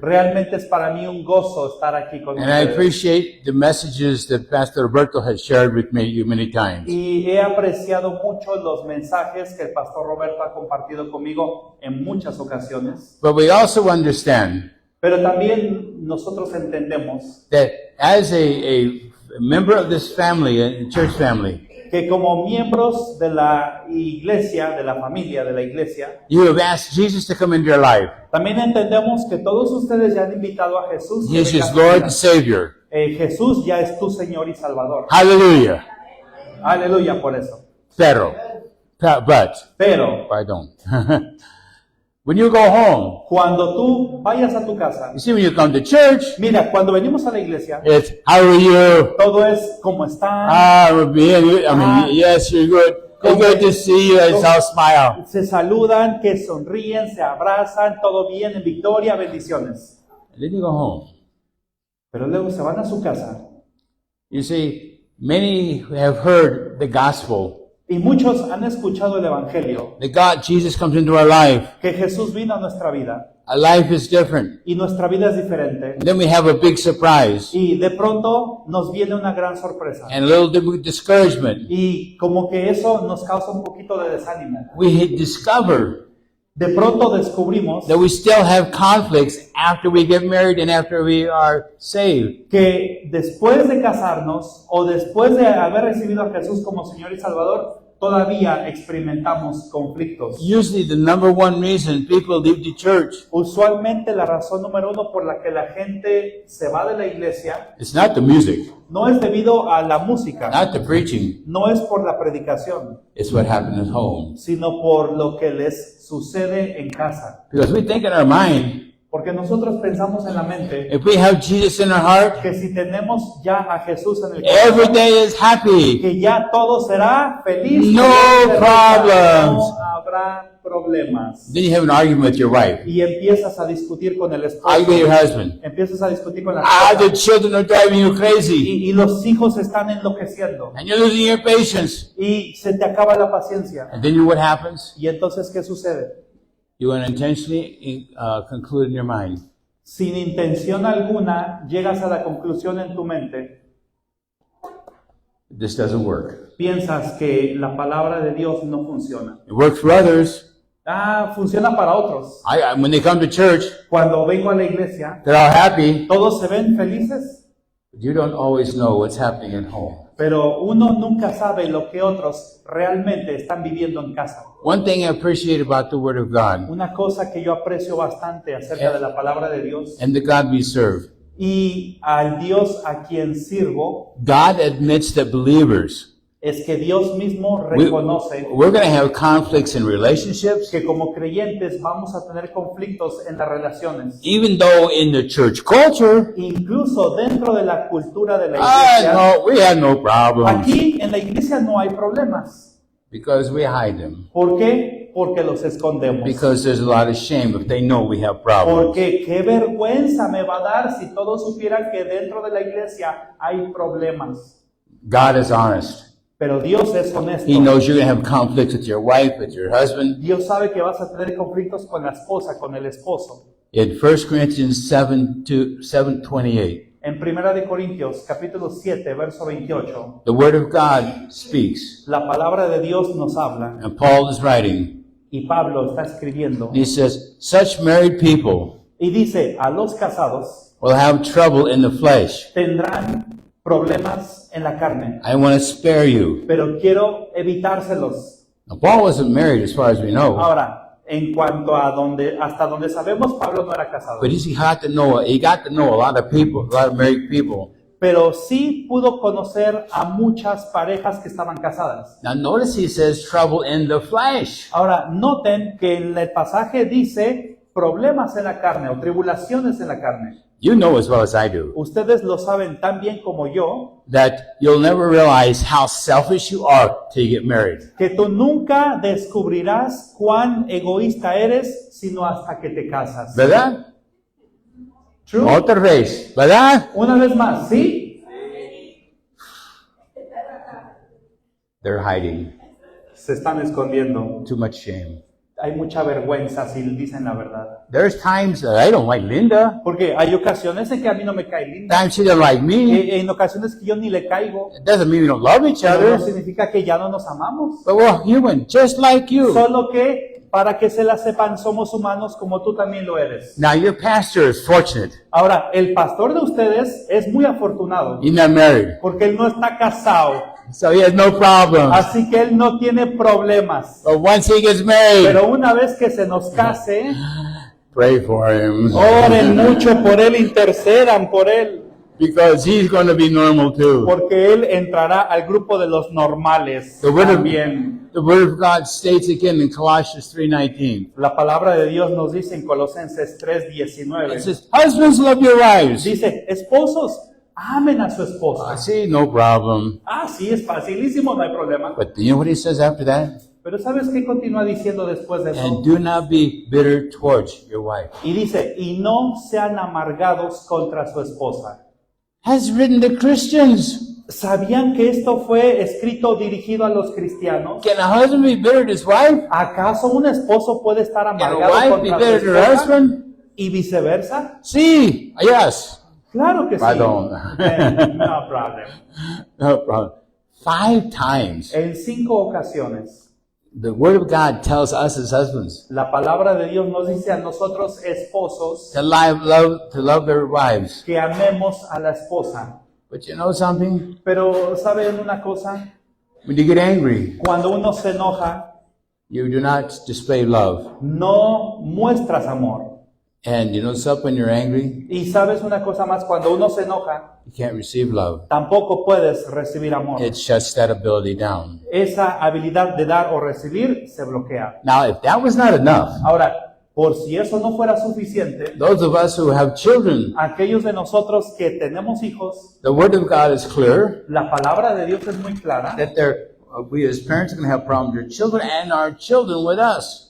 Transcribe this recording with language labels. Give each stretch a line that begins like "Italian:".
Spanish: Realmente es para mí un gozo estar aquí con
English: And I
Spanish: ustedes.
English: appreciate the messages that Pastor Roberto has shared with me many times.
Spanish: Y he apreciado mucho los mensajes que el pastor Roberto ha compartido conmigo en muchas ocasiones.
English: But we also understand
Spanish: Pero también nosotros entendemos
English: that as a member of this family, a church family,
Spanish: que como miembros de la iglesia, de la familia de la iglesia,
English: you have asked Jesus to come into your life.
Spanish: también entendemos que todos ustedes ya han invitado a Jesús.
English: He is
Spanish: que
English: your
Spanish: venga a su
English: Lord
Spanish: vida.
English: and Savior.
Spanish: Jesús ya es tu Señor y Salvador.
English: Hallelujah.
Spanish: Aleluya por eso.
English: But,
Spanish: Pero
English: pardon. When you go home,
Spanish: cuando tú vayas a tu casa,
English: you see, when you come to church,
Spanish: mira, cuando venimos a la iglesia,
English: it's, how are you?
Spanish: todo es como están.
English: We're being, yes, you're good. It's good to see you. It's all smile.
Spanish: Se saludan, que sonríen, se abrazan, todo bien, en victoria, bendiciones.
English: And then you go home.
Spanish: Pero luego se van a su casa
English: You see, many have heard the gospel.
Spanish: y muchos han escuchado el evangelio,
English: That Jesus comes into our life.
Spanish: que Jesús vino a nuestra vida
English: Our life is different.
Spanish: y nuestra vida es diferente.
English: And then we have a big surprise
Spanish: Y de pronto nos viene una gran sorpresa.
English: and a little discouragement.
Spanish: Y como que eso nos causa un poquito de desánimo.
English: We discover
Spanish: De pronto descubrimos
English: that we still have conflicts after we get married and after we are saved.
Spanish: que después de casarnos o después de haber recibido a Jesús como Señor y Salvador, todavía experimentamos conflictos.
English: Usually the number one reason people leave the church
Spanish: Usualmente la razón número uno por la que la gente se va de la iglesia
English: is not the music,
Spanish: no es debido a la música,
English: not the preaching.
Spanish: no es por la predicación,
English: It's what happened at home.
Spanish: sino por lo que les sucede en casa.
English: Because we think in our mind,
Spanish: Porque nosotros pensamos en la mente
English: if we have Jesus in our heart,
Spanish: que si tenemos ya a Jesús en el
English: every
Spanish: corazón,
English: day is happy.
Spanish: que ya todo será feliz.
English: No
Spanish: feliz,
English: problems.
Spanish: No habrá problemas.
English: Then you have an argument with your wife,
Spanish: Y empiezas a discutir con el esposo.
English: argue with your husband.
Spanish: Empiezas a discutir con la
English: The
Spanish: esposa.
English: children are driving you crazy.
Spanish: Y los hijos están enloqueciendo.
English: And you're losing your patience.
Spanish: Y se te acaba la paciencia.
English: And then you know what happens?
Spanish: Y entonces, ¿qué sucede?
English: You unintentionally conclude in your mind,
Spanish: Sin intención alguna, llegas a la conclusión en tu mente,
English: this doesn't work.
Spanish: piensas que la palabra de Dios no funciona.
English: It works for others.
Spanish: Funciona para otros.
English: When they come to church,
Spanish: Cuando vengo a la iglesia,
English: they're all happy.
Spanish: todos se ven felices,
English: But you don't always know what's happening at home.
Spanish: pero uno nunca sabe lo que otros realmente están viviendo en casa.
English: One thing I appreciate about the Word of God
Spanish: Una cosa que yo aprecio bastante acerca de la palabra de Dios
English: and the God we serve,
Spanish: y al Dios a quien sirvo,
English: God admits that believers,
Spanish: es que Dios mismo reconoce
English: we're going to have conflicts in relationships,
Spanish: que como creyentes vamos a tener conflictos en las relaciones.
English: even though in the church culture,
Spanish: Incluso dentro de la cultura de la iglesia,
English: no, we have no problems
Spanish: aquí en la iglesia no hay problemas.
English: because we hide them.
Spanish: ¿Por qué? Porque los escondemos.
English: Because there's a lot of shame if they know we have problems.
Spanish: Porque qué vergüenza me va a dar si todos supieran que dentro de la iglesia hay problemas.
English: God is honest.
Spanish: Pero Dios es honesto.
English: He knows you're going to have conflicts with your wife, with your husband.
Spanish: Dios sabe que vas a tener conflictos con la esposa, con el esposo.
English: In 1 Corinthians 7:28,
Spanish: En 1 de Corintios, capítulo 7, verso 28,
English: the Word of God speaks.
Spanish: la palabra de Dios nos habla
English: And Paul is writing.
Spanish: y Pablo está escribiendo
English: He says, such married people
Spanish: y dice, a los casados
English: will have trouble in the flesh.
Spanish: tendrán problemas en la carne,
English: I want to spare you.
Spanish: pero quiero evitárselos.
English: Now, Paul wasn't married as far as we know.
Spanish: Ahora, en cuanto a hasta donde sabemos, Pablo no era casado.
English: But he got to know a lot of people, a lot of married people.
Spanish: Pero sí pudo conocer a muchas parejas que estaban casadas.
English: Now notice he says trouble in the flesh.
Spanish: Ahora, noten que en el pasaje dice problemas en la carne o tribulaciones en la carne.
English: You know as well as I do
Spanish: Ustedes lo saben tan bien como yo,
English: that you'll never realize how selfish you are till you get married.
Spanish: que tú nunca descubrirás cuán egoísta eres sino hasta que te casas. ¿Verdad?
English: True.
Spanish: Otra vez, ¿verdad? Una vez más, ¿sí?
English: They're hiding.
Spanish: Se están escondiendo.
English: Too much shame.
Spanish: Hay mucha vergüenza si dicen la verdad.
English: There's times that I don't like Linda.
Spanish: Porque hay ocasiones en que a mí no me cae linda.
English: Times she doesn't like me.
Spanish: En ocasiones que yo ni le caigo.
English: It doesn't mean we don't love each
Spanish: Pero no
English: other.
Spanish: significa que ya no nos amamos.
English: But we're human, just like you.
Spanish: Solo que, para que se la sepan, somos humanos como tú también lo eres.
English: Now your pastor is fortunate.
Spanish: Ahora, el pastor de ustedes es muy afortunado.
English: He's not married.
Spanish: Porque él no está casado.
English: So he has no problems.
Spanish: Así que él no tiene problemas.
English: But once he gets married,
Spanish: Pero una vez que se nos case,
English: pray for him.
Spanish: oren mucho por él, intercedan por él.
English: Because he's going to be normal too.
Spanish: Porque él entrará al grupo de los normales
English: The word
Spanish: también.
English: The Word of God states again in Colossians 3:19.
Spanish: La palabra de Dios nos dice en Colosenses
English: It
Spanish: 3:19.
English: says, husbands, love your wives.
Spanish: Dice, esposos, amen a su
English: I
Spanish: esposa.
English: see, no problem.
Spanish: Ah, sí, es facilísimo, no hay problema.
English: But you know what he says after that?
Spanish: Pero ¿sabes qué continúa diciendo después de eso?
English: And do not be bitter towards your wife.
Spanish: Y dice, y no sean amargados contra su esposa.
English: Has written to Christians.
Spanish: ¿Sabían que esto fue escrito dirigido a los cristianos?
English: Can a husband be bitter to his wife?
Spanish: ¿Acaso un esposo puede estar
English: Can a
Spanish: amargado
English: wife be
Spanish: contra su
English: bitter to her
Spanish: esposa?
English: husband?
Spanish: ¿Y viceversa? Sí, yes. Claro que sí. Perdón.
English: No problem. No problem. 5 times
Spanish: En 5 ocasiones,
English: the Word of God tells us as husbands
Spanish: la palabra de Dios nos dice a nosotros esposos
English: to love their wives.
Spanish: que amemos a la esposa.
English: But you know something?
Spanish: Pero ¿saben una cosa?
English: When you get angry,
Spanish: Cuando uno se enoja,
English: you do not display love.
Spanish: no muestras amor.
English: And you know something, when you're angry,
Spanish: Y sabes una cosa más, cuando uno se enoja,
English: you can't receive love.
Spanish: tampoco puedes recibir amor.
English: It shuts that ability down.
Spanish: Esa habilidad de dar o recibir se bloquea.
English: Now, if that was not enough,
Spanish: Ahora, por si eso no fuera suficiente,
English: those of us who have children,
Spanish: aquellos de nosotros que tenemos hijos,
English: the Word of God is clear
Spanish: la palabra de Dios es muy clara.
English: that we as parents are going to have problems with our children and our children with us.